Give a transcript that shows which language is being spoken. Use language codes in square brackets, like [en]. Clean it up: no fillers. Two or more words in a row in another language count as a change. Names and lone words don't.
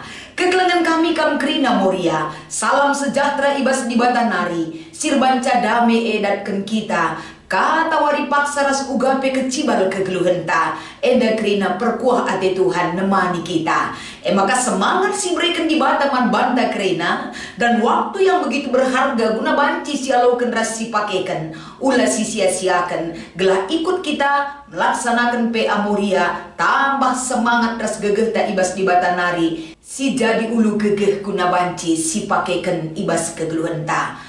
[btx] Kekelengan kami Krina Moria. Salam sejahtera Ibas di Batanari. Sirbanca dame edatkan kita. Kata wari paksa ras ugape kecibal kegeluhenta. Enda Krina perkuah ate Tuhan nemani kita. [id] Maka semangat [btx] si berikan di bataman banda Krina. [id] Dan waktu yang begitu berharga guna [btx] banci si alaukan ras si pakekan. Ulah si sia-siakan. [id] Gelah ikut kita melaksanakan PA Moria. Tambah semangat [btx] ras gegeh ta Ibas di Batanari. Si jadi ulu gegeh guna banci si pakekan Ibas kegeluhenta.